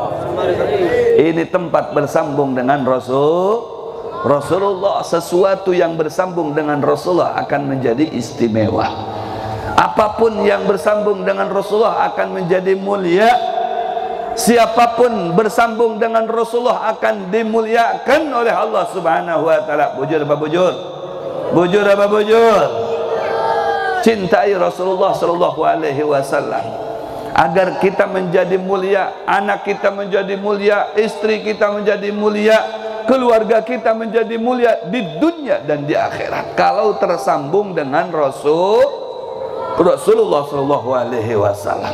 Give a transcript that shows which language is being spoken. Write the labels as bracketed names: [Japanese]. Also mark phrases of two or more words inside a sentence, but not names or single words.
[Indonesian] Ini tempat bersambung dengan Rasulullah. Sesuatu yang bersambung dengan Rasulullah akan menjadi istimewa. Apapun yang bersambung dengan Rasulullah akan menjadi mulia. Siapapun bersambung dengan Rasulullah akan dimuliakan oleh Allah [Arabic] سبحانه وتعالى. [Banjar] Bujur apa bujur? Bujur apa bujur? [Indonesian] Cintai Rasulullah [Arabic] صلى الله عليه وسلم [Indonesian] agar kita menjadi mulia, anak kita menjadi mulia, istri kita menjadi mulia, keluarga kita menjadi mulia di dunia dan di akhirat kalau tersambung dengan Rasulullah [Arabic] صلى الله عليه وسلم.